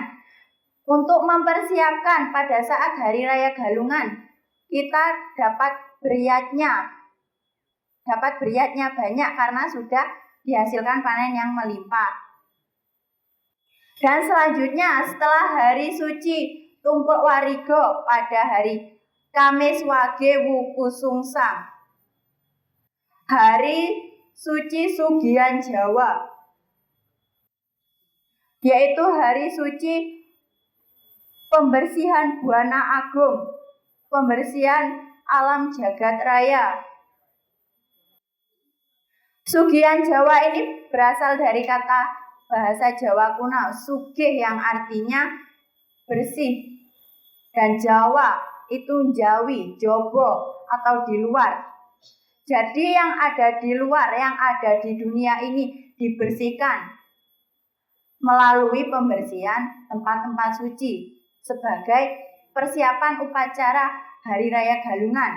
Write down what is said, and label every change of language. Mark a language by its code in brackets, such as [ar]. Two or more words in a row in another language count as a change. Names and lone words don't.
[id] Untuk mempersiapkan pada saat hari raya Galungan, kita dapat beriatnya banyak karena sudah dihasilkan panen yang melimpah. Dan selanjutnya setelah hari suci Tumpek Wariga pada hari Kamis Wage Wukusungsang, hari suci Sugihan Jawa, yaitu hari suci pembersihan Buana Agung, pembersihan alam jagat raya. Sugihan Jawa ini berasal dari kata bahasa Jawa kuno, sugih yang artinya bersih, dan Jawa itu jawi, jobo atau di luar. Jadi yang ada di luar, yang ada di dunia ini dibersihkan melalui pembersihan tempat-tempat suci sebagai persiapan upacara Hari Raya Galungan.